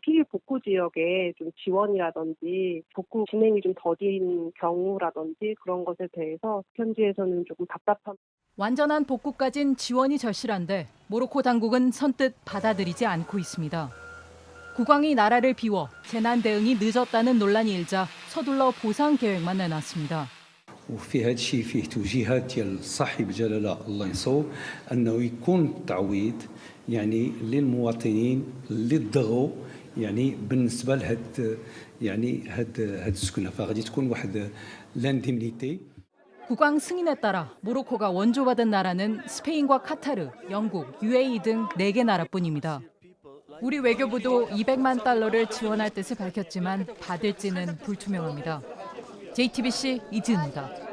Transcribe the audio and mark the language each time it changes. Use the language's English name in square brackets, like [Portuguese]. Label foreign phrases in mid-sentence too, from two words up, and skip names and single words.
[Korean] 피해 복구 지역에 좀 지원이라든지 복구 진행이 좀 더딘 경우라든지 그런 것에 대해서 현지에서는 조금 답답함. 완전한 복구까진 지원이 절실한데 모로코 당국은 선뜻 받아들이지 않고 있습니다. 국왕이 나라를 비워 재난 대응이 늦었다는 논란이 일자 서둘러 보상 계획만 내놨습니다. [Arabic] وفي هذا الشيء فيه توجيهات ديال صاحب الجلاله الله ينصرو انه يكون تعويض يعني للمواطنين اللي ضغوا يعني بالنسبه لهاد يعني هاد السكنه فغادي تكون واحد لانديمنيتي. [Korean] 국왕 승인에 따라 모로코가 원조받은 나라는 스페인과 카타르, 영국, UAE 등 4개 나라뿐입니다. 우리 외교부도 200만 달러를 지원할 뜻을 밝혔지만 받을지는 불투명합니다. JTBC 이지은입니다.